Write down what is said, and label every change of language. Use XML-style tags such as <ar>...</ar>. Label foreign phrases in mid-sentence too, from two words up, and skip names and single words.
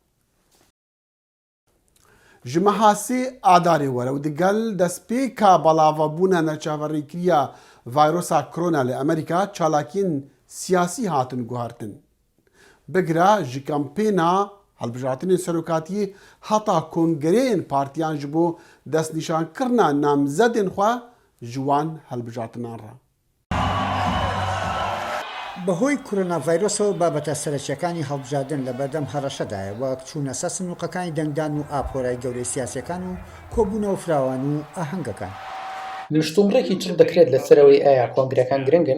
<ku>Ji meha sê adarê were û digel destpêka belavebûna neçaverîkiriya vîrusa korona li Emerîka çalakiyên siyasî hatin guhartin. Bigire ji kampêna hilbijartinên serokatiyê heta kongereyên partiyan ji bo destnîşankirina namzedên xwe ji wan hilbijartinan re.</ku> <ckb>بەهۆی کۆرۆناڤایرۆسەوە بابەتە سەرەکیەکانی هەڵبژاردن لە بەردەم هەڕەشەدایە وەک چوونە سەر سنووقەکانی دەنگدان و ئاپۆرای گەورەی سیاسیەکان و کۆبوونەوە فراوان و ئاهەنگەکان. نیشتومڕێکی تر دەکرێت لەسەرەوەی ئایا کۆنگرەکان گرنگن؟</ckb>